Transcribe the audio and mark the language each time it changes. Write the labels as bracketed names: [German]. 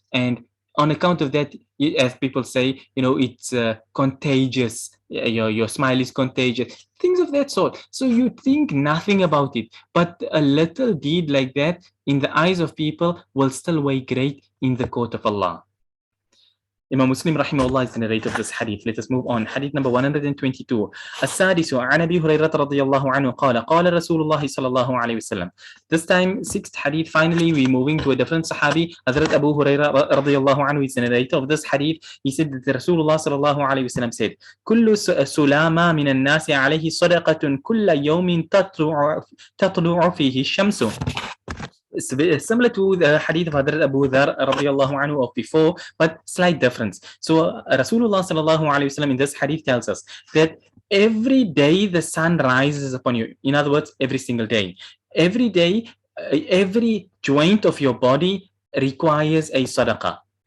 [English] And on account of that, as people say, it's contagious. Your smile is contagious. Things of that sort. So you think nothing about it. But a little deed like that in the eyes of people will still weigh great in the court of Allah. Imam Muslim rahimahullah is the narrator of this hadith. Let us move on. Hadith number 122. [Arabic] السادس عن أبي هريرة رضي الله عنه قال قال رسول الله صلى الله عليه وسلم. [English] This time, 6th hadith. Finally, we're moving to a different Sahabi. Hazrat Abu Hurairah رضي الله عنه is the narrator of this hadith. He said that Rasulullah صلى الله عليه وسلم said, [Arabic] كل سلامة من الناس عليه صدقة كل يوم تطلع فيه الشمس. [English] similar to the hadith of Hadrat Abu Dhar radiallahu anhu of before, but slight difference. So Rasulullah sallallahu alaihi wasallam in this hadith tells us that every day the sun rises upon you. In other words, every single day. Every day, every joint of your body requires a sadaqah.